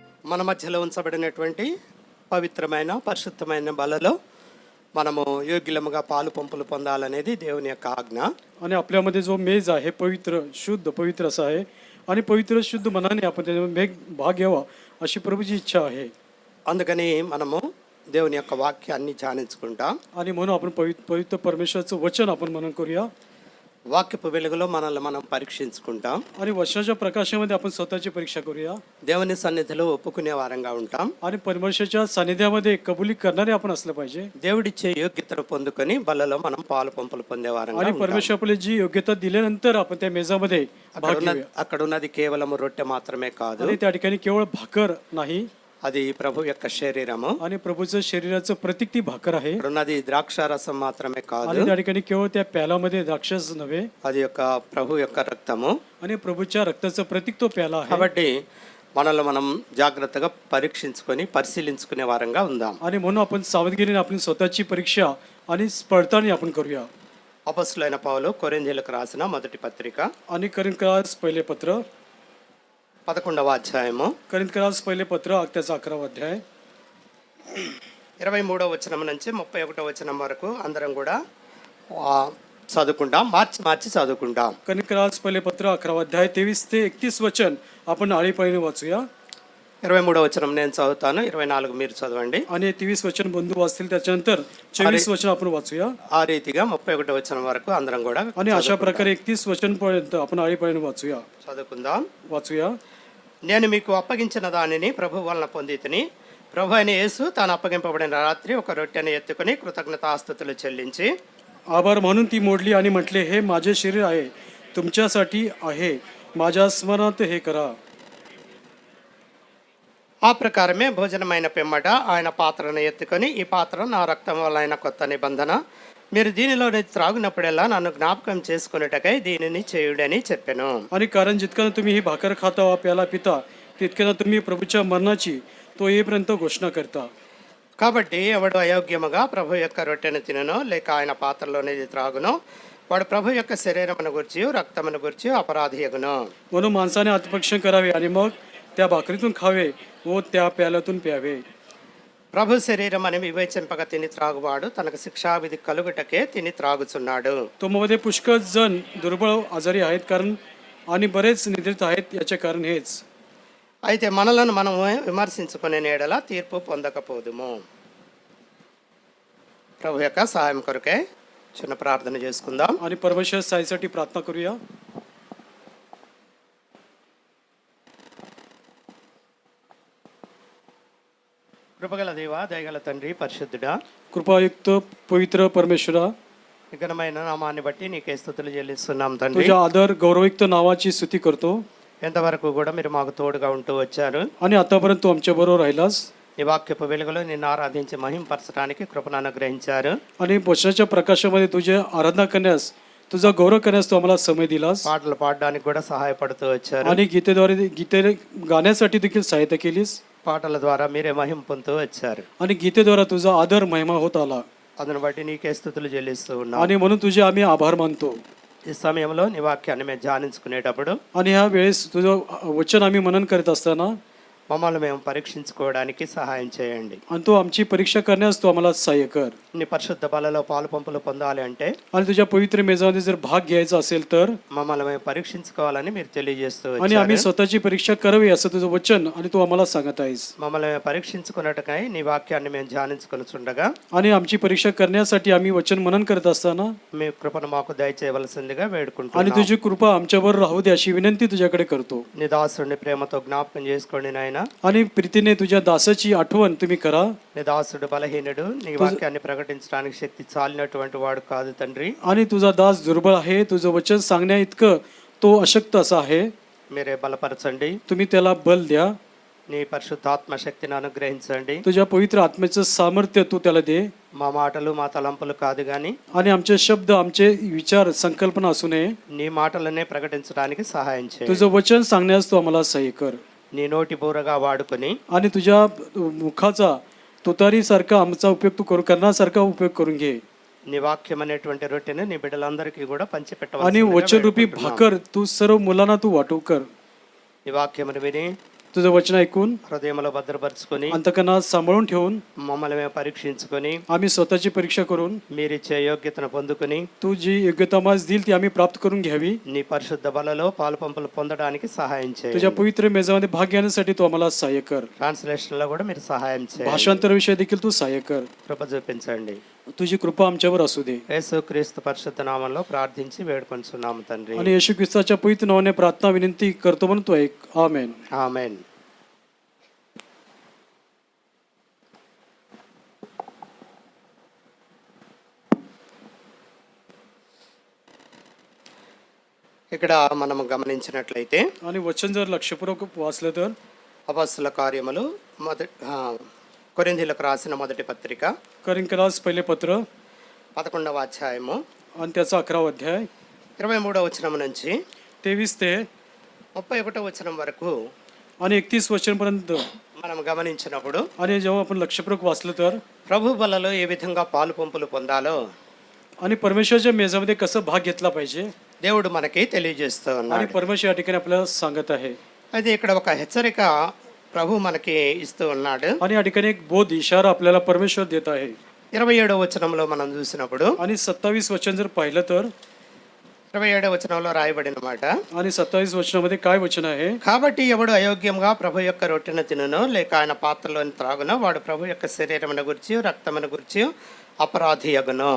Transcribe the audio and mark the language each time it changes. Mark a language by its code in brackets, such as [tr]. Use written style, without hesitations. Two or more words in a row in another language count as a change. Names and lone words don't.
[te] మన మధ్యలో ఉంచబడినటువంటి పవిత్రమైన పరిశుద్ధమైన బలలో మనము యోగ్యులముగా పాలు పంపులు పొందాలనేది దేవుని యొక్క ఆజ్ఞ. [mr] आणि आपल्यामध्ये जो मेज आहे पवित्र शुद्ध पवित्र असा आहे आणि पवित्र शुद्ध मनाने आपण त्यामध्ये भाग घ्यावा अशी प्रभूची इच्छा आहे. [te] అందుకని మనము దేవుని యొక్క వాక్యాన్ని ధ్యానించుకుంటాం. [mr] आणि म्हणून आपण पवित्र परमेश्वराचं वचन आपण मनन करूया. [te] వాక్యపు వెలుగులో మనల్ని మనం పరీక్షించుకుంటాం. [mr] आणि वचनाच्या प्रकाशामध्ये आपण स्वतःची परीक्षा करूया. [te] దేవుని సన్నిధిలో ఒప్పుకునే వారంగా ఉంటాం. [mr] आणि परमेश्वराच्या सानिध्यामध्ये कबुली करणारे आपण असलं पाहिजे. [te] దేవుడిచ్చే యోగ్యతను పొందుకొని బలలో మనం పాలు పంపులు పొందే వారంగా [mr] आणि परमेश्वर आपल्याला जी योग्यता दिल्यानंतर आपण त्या मेजामध्ये भाग घेऊया. [te] అక్కడ ఉన్నది కేవలం రొట్టె మాత్రమే కాదు, [mr] आणि त्या ठिकाणी केवळ भाकर नाही, [te] అది ప్రభు యొక్క శరీరము. [mr] आणि प्रभूचं शरीराचं प्रतीक ती भाकर आहे. [te] అక్కడ ఉన్నది ద్రాక్షారసం మాత్రమే కాదు, [mr] आणि त्या ठिकाणी केवळ त्या प्यालामध्ये द्राक्षच नव्हे, [te] అది యొక్క ప్రభు యొక్క రక్తము. [mr] आणि प्रभूच्या रक्ताचं प्रतीक तो प्याला आहे. [te] కాబట్టి మనల్ని మనం జాగ్రత్తగా పరీక్షించుకొని పరిశీలించుకునే వారంగా ఉందాం. [mr] आणि म्हणून आपण सावधगिरीने आपली स्वतःची परीक्षा आणि पडताळणी आपण करूया. [te] అపొస్తలుడైన పౌలు కొరింథీయులకు రాసిన మొదటి పత్రిక [mr] आणि करिंथकरास पहिले पत्र [te] 11వ అధ్యాయము [mr] करिंथकरास पहिले पत्र त्याचा 11वा अध्याय [te] 23వ వచనం నుంచి 31వ వచనం వరకు అందరం కూడా చదువుకుంటాం. మార్చి చదువుకుంటాం. [mr] करिंथकरास पहिले पत्र 11वा अध्याय 23 ते 31 वचन आपण आळीपाळीने वाचूया. [te] 23వ वचనం నేను చదువుతాను, 24 మీరు చదవండి. [mr] आणि 23 वचन बंधू वाचतील, त्याच्यानंतर 24 वचन आपण वाचूया. [te] ఆ రీతిగా 31వ వచనం వరకు అందరం కూడా [mr] आणि अशा प्रकारे 31 वचन पर्यंत आपण आळीपाळीने [te] చదువుకుందాం. [mr] वाचूया. [te] నేను మీకు అప్పగించిన దానిని ప్రభు వలన పొందితిని. ప్రభు అయిన యేసు తాను అప్పగింపబడిన రాత్రి ఒక రొట్టెను ఎత్తుకుని కృతజ్ఞతాస్తుతులు చెల్లించి [mr] आभार म्हणून ती मोडली आणि म्हटले, हे माझे शरीर आहे, तुमच्यासाठी आहे, माझ्या स्मरणात हे करा. [te] ఆ ప్రకారమే భోజనమైన పిమ్మట ఆయన పాత్రను ఎత్తుకొని, ఈ పాత్ర నా రక్తం వల్ల అయిన కొత్త నిబంధన, మీరు దీనిలోని త్రాగునప్పుడల్లా నన్ను జ్ఞాపకం చేసుకున్నటకై దీనిని చేయుడని చెప్పాను. [mr] आणि कारण जितक्यानं तुम्ही ही भाकर खाता वा प्याला पिता, तितक्यानं तुम्ही प्रभूच्या मरणाची तो येईपर्यंत घोषणा करता. [te] కాబట్టి ఎవడు అయోగ్యముగా ప్రభు యొక్క రొట్టెను తిననో లేక ఆయన పాత్రలోనేది త్రాగునో వాడు ప్రభు యొక్క శరీరమును గురించి రక్తమును గురించి అపరాధియగును. [mr] म्हणून माणसाने आत्मरक्षण करावे आणि मग त्या भाकरीतून खावे व त्या प्याल्यातून प्यावे. [te] ప్రభు శరీరం అని వివేచింపక తిని త్రాగువాడు తనకు శిక్షావిధి కలుగుటకే తిని త్రాగుచున్నాడు. [mr] तुममध्ये पुष्कळ जण दुर्बळ आजारी आहेत कारण आणि बरेच निद्रित आहेत, याचे कारण हेच. [te] అయితే మనలను మనం విమర్శించుకునే నీడల తీర్పు పొందకపోదుము. ప్రభు యొక్క సహాయం కొరకే చిన్న ప్రార్థన చేసుకుందాం. [mr] आणि परमेश्वर साईसाठी प्रार्थना करूया. [te] కృపగల దేవా, దయగల తండ్రి, పరిశుద్ధుడా, [mr] कृपायुक्त पवित्र परमेश्वरा, [te] ఘనమైన నామాన్ని బట్టి నీకే స్తుతులు చెల్లిస్తున్నాం తండ్రి. [mr] तुझ्या आदर गौरवयुक्त नावाची स्तुती करतो. [te] ఎంతవరకు కూడా మీరు మాకు తోడుగా ఉంటూ వచ్చారు. [mr] आणि आतापर्यंत तू आमच्या बरोबर राहिलास. [te] నీ వాక్యపు వెలుగులో నిన్ను ఆరాధించి మహింపరచడానికి కృపను అనుగ్రహించారు. [mr] आणि वचनाच्या प्रकाशामध्ये तुझे आराधना करण्यास, तुझा गौरव करण्यास तू आम्हाला समय दिलास. [te] పాటలు పాడడానికి కూడా సహాయపడుతూ వచ్చారు. [mr] आणि गीते गाण्यासाठी देखील सहायता केलीस. [te] పాటల ద్వారా మీరే మహిమ పొందుతూ వచ్చారు. [mr] आणि गीतेद्वारा तुझा आदर महिमा होत आला. [te] అందును బట్టి నీకే స్తుతులు చెల్లిస్తూ ఉన్నాం. [mr] आणि म्हणून तुझे आम्ही आभार मानतो. [te] ఈ సమయంలో నీ వాక్యాన్ని మేము ధ్యానించుకునేటప్పుడు [mr] आणि ह्या वेळेस तुझं वचन आम्ही मनन करत असताना [te] మమ్మల్ని మేము పరీక్షించుకోవడానికి సహాయం చేయండి. [mr] आणि तू आमची परीक्षा करण्यास तू आम्हाला सहाय्य कर. [te] నీ పరిశుద్ధ బలలో పాలు పంపులు పొందాలి అంటే [mr] आणि तुझ्या पवित्र मेजामध्ये जर भाग घ्यायचा असेल तर [te] మమ్మల్ని మేము పరీక్షించుకోవాలని మీరు తెలియజేస్తూ [mr] आणि आम्ही [te] వచ్చారు. [mr] स्वतःची परीक्षा करावी असं तुझं वचन आणि तू आम्हाला सांगत आहेस. [te] మమ్మల్ని మేము పరీక్షించుకున్నట్టుకై నీ వాక్యాన్ని మేము ధ్యానించుకొనుచుండగా [mr] आणि आमची परीक्षा करण्यासाठी आम्ही वचन मनन करत असताना [te] మీ కృపను మాకు దయచేయవలసిందిగా [mr] आणि [te] వేడుకుంటున్నాం. [mr] तुझी कृपा आमच्यावर राहू दे अशी विनंती तुझ्याकडे करतो. [te] నీ దాసుడిని ప్రేమతో జ్ఞాపకం చేసుకోండి నాయన. [mr] आणि प्रीतीने तुझ्या दासाची आठवण तुम्ही करा. [te] నీ దాసుడు బలహీనుడు, నీ వాక్యాన్ని ప్రకటించడానికి శక్తి చాలినటువంటి వాడు కాదు తండ్రి. [mr] आणि तुझा दास दुर्बळ आहे, तुझं वचन सांगण्या इतकं तो अशक्त असा आहे. [te] మీరే బలపరచండి. [mr] तुम्ही त्याला बल द्या. [te] నీ పరిశుద్ధాత్మ శక్తిని అనుగ్రహించండి. [mr] तुझ्या पवित्र आत्म्याचं सामर्थ्य तू त्याला दे. [te] మా మాటలు మా తలంపులు కాదు గాని [mr] आणि आमचे शब्द, आमचे विचार, संकल्पना असू नये. [te] నీ మాటలనే ప్రకటించడానికి సహాయం చేయి. [mr] तुझं वचन सांगण्यास तू आम्हाला सहाय्य कर. [te] నీ నోటి బూరగా వాడుకొని [mr] आणि तुझ्या मुखाचा तुतारीसारखा आमचा उपयोग तू करण्यासारखा उपयोग करून घे. [te] నీ వాక్యం అనేటువంటి రొట్టెను నీ బిడ్డలందరికీ కూడా [mr] आणि [te] పంచిపెట్టవలసిందిగా [mr] वचन रूपी [te] వేడుకుంటున్నాం. [mr] भाकर तू सर्व मुलांना तू वाटू कर. [te] ఈ వాక్యమును విని [mr] तुझं वचन ऐकून [te] హృదయంలో భద్రపరుచుకొని [mr] अंतकरणात सांभाळून ठेवून [te] మమ్మల్ని మేము పరీక్షించుకొని [mr] आम्ही स्वतःची परीक्षा करून [te] మీరిచ్చే యోగ్యతను పొందుకొని [mr] तू जी योग्यता आम्हाला दिली ती आम्ही प्राप्त करून घ्यावी. [te] నీ పరిశుద్ధ బలలో పాలు పంపులు పొందడానికి సహాయం చేయండి. [mr] तुझ्या पवित्र मेजामध्ये भाग घेण्यासाठी तू आम्हाला सहाय्य कर. [te] ట్రాన్స్లేషన్ లో కూడా మీరు సహాయం చేయండి. [mr] भाषांतर विषय देखील तू सहाय्य कर. [te] కృప చూపించండి. [mr] तुझी कृपा आमच्यावर असू दे. [te] యేసుక్రీస్తు పరిశుద్ధ నామంలో ప్రార్థించి వేడుకొంచున్నాము తండ్రి. [mr] आणि येशू ख्रिस्ताच्या पवित्र नावाने प्रार्थना विनंती करतो म्हणून तू ऐक. आमेन. [te] ఆమేన్. ఇక్కడ మనం గమనించినట్లయితే [mr] आणि वचन जर लक्षपूर्वक वाचलं तर [te] అపొస్తలుల కార్యములు కొరింథీయులకు రాసిన మొదటి పత్రిక [mr] करिंथीయుस पहिले पत्र [te] 11వ అధ్యాయము [mr] आणि त्याचा 11वा अध्याय [te] 23వ వచనం నుంచి [mr] 23 ते [te] 31వ వచనం వరకు [mr] आणि 31 वचनपर्यंत [te] మనం గమనించినప్పుడు [mr] आणि जेव्हा आपण लक्षपूर्वक वाचलं तर [te] ప్రభు బలలో ఏ విధంగా పాలు పంపులు పొందాలో [mr] आणि परमेश्वराच्या मेजामध्ये कसं भाग घेतला पाहिजे [te] దేవుడు మనకి తెలియజేస్తూ [mr] आणि [te] ఉన్నాడు. [mr] परमेश्वर या ठिकाणी आपल्याला सांगत आहे. [te] అయితే ఇక్కడ ఒక హెచ్చరిక ప్రభు మనకి ఇస్తూ ఉన్నాడు. [mr] आणि या ठिकाणी एक बोध इशारा आपल्याला परमेश्वर देत आहे. [te] 27వ వచనంలో మనం చూసినప్పుడు [mr] आणि 27 वचन जर पाहिलं तर [te] 27వ వచనంలో రాయబడిన మాట, [mr] आणि 27 వచనాमध्ये काय वचन आहे, [te] కాబట్టి ఎవడు అయోగ్యంగా ప్రభు యొక్క రొట్టెను తినునో లేక ఆయన పాత్రలోని త్రాగునో వాడు ప్రభు యొక్క శరీరమును గురించి రక్తమును గురించి అపరాధి అగును.